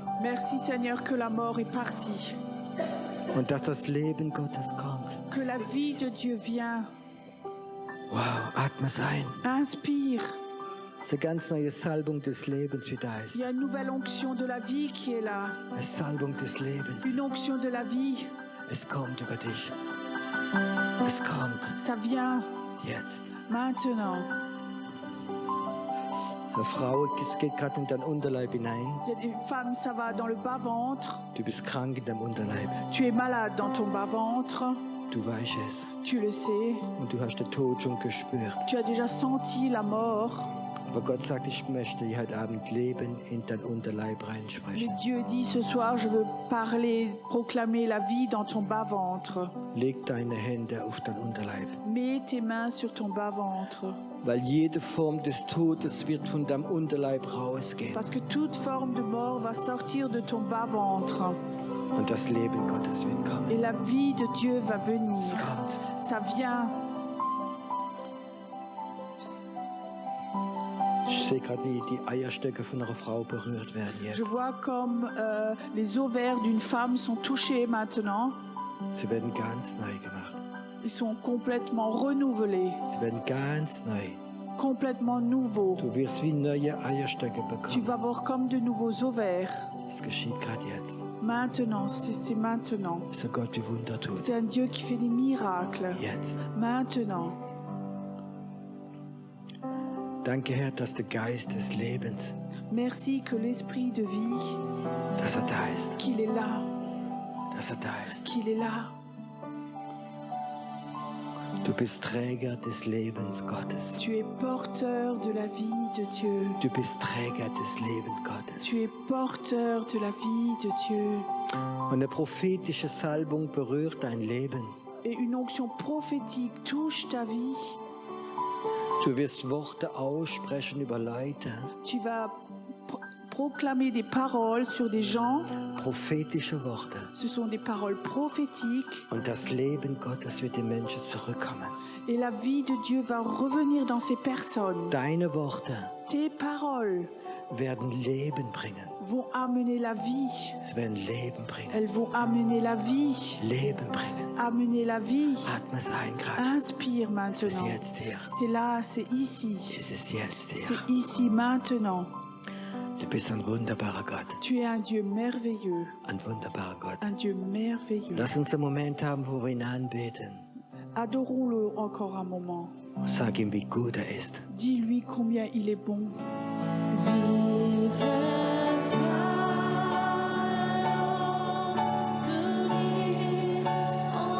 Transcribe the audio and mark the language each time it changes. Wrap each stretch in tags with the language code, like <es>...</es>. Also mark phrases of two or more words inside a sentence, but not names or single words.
<fr>Merci Seigneur que la mort est partie.</fr> <de>Und dass das Leben Gottes kommt.</de> <fr>Que la vie de Dieu vient.</fr> <de>Wow, atme es ein.</de> <fr>Inspire.</fr> <de>Es ist eine ganz neue Salbung des Lebens, wie da ist.</de> <fr>Il y a une nouvelle onction de la vie qui est là.</fr> <de>Eine Salbung des Lebens.</de> <fr>Une onction de la vie.</fr> <de>Es kommt über dich. Es kommt</de> <fr>Ça vient</fr> <de>jetzt.</de> <fr>maintenant.</fr> <de>Eine Frau, es geht gerade in deinen Unterleib hinein.</de> <fr>Il y a des femmes, ça va dans le bas-ventre.</fr> <de>Du bist krank in deinem Unterleib.</de> <fr>Tu es malade dans ton bas-ventre.</fr> <de>Du weißt es.</de> <fr>Tu le sais.</fr> <de>Und du hast den Tod schon gespürt.</de> <fr>Tu as déjà senti la mort.</fr> <de>Aber Gott sagt, ich möchte dir heute Abend Leben in dein Unterleib</de> <fr>Mais</fr> <de>reinsprechen.</de> <fr>Dieu dit ce soir, je veux parler, proclamer la vie dans ton bas-ventre.</fr> <de>Leg deine Hände auf dein Unterleib.</de> <fr>Mets tes mains sur ton bas-ventre.</fr> <de>Weil jede Form des Todes wird von deinem Unterleib rausgehen.</de> <fr>Parce que toute forme de mort va sortir de ton bas-ventre.</fr> <de>Und das Leben Gottes wird</de> <fr>Et</fr> <de>kommen.</de> <fr>la vie de Dieu va venir.</fr> <de>Es kommt.</de> <fr>Ça vient.</fr> <de>Ich sehe gerade, wie die Eierstöcke von einer Frau berührt werden</de> <fr>Je</fr> <de>jetzt.</de> <fr>vois comme les ovaires d'une femme sont touchés maintenant.</fr> <de>Sie werden ganz neu gemacht.</de> <fr>Ils sont complètement renouvelés,</fr> <de>Sie werden ganz neu.</de> <fr>complètement nouveaux.</fr> <de>Du wirst wie neue Eierstöcke</de> <fr>Tu</fr> <de>bekommen.</de> <fr>vas avoir comme de nouveaux ovaires.</fr> <de>Das geschieht gerade jetzt.</de> <fr>Maintenant, c'est maintenant.</fr> <de>Das ist ein Gott, die Wunder tut.</de> <fr>C'est un Dieu qui fait des miracles.</fr> <de>Jetzt.</de> <fr>Maintenant.</fr> <de>Danke, Herr, dass der Geist des Lebens,</de> <fr>Merci que l'esprit de vie,</fr> <de>dass er da ist.</de> <fr>qu'il est là,</fr> <de>Dass er da ist.</de> <fr>qu'il est là.</fr> <de>Du bist Träger des Lebens Gottes.</de> <fr>Tu es porteur de la vie de Dieu.</fr> <de>Du bist Träger des Lebens Gottes.</de> <fr>Tu es porteur de la vie de Dieu.</fr> <de>Und eine prophetische Salbung berührt dein Leben.</de> <fr>Et une onction prophétique touche ta vie.</fr> <de>Du wirst Worte aussprechen über Leute.</de> <fr>Tu vas proclamer des paroles sur des gens.</fr> <de>Prophetische Worte.</de> <fr>Ce sont des paroles prophétiques.</fr> <de>Und das Leben Gottes wird den Menschen zurückkommen.</de> <fr>Et la vie de Dieu va revenir dans ces personnes.</fr> <de>Deine Worte</de> <fr>Tes paroles</fr> <de>werden Leben bringen.</de> <fr>vont amener la vie.</fr> <de>Sie werden Leben bringen.</de> <fr>Elles vont amener la vie.</fr> <de>Leben bringen.</de> <fr>Amener la vie.</fr> <de>Atme es ein gerade.</de> <fr>Inspire</fr> <de>Es ist</de> <fr>maintenant.</fr> <de>jetzt hier.</de> <fr>C'est là, c'est ici.</fr> <de>Es ist jetzt hier.</de> <fr>C'est ici maintenant.</fr> <de>Du bist ein wunderbarer Gott.</de> <fr>Tu es un Dieu merveilleux.</fr> <de>Ein wunderbarer Gott.</de> <fr>Un Dieu merveilleux.</fr> <de>Lass uns einen Moment haben, wo wir ihn anbeten.</de> <fr>Adorons-le encore un moment.</fr> <de>Sag ihm, wie gut er ist.</de> <fr>Dis-lui combien il est bon. Vive</fr>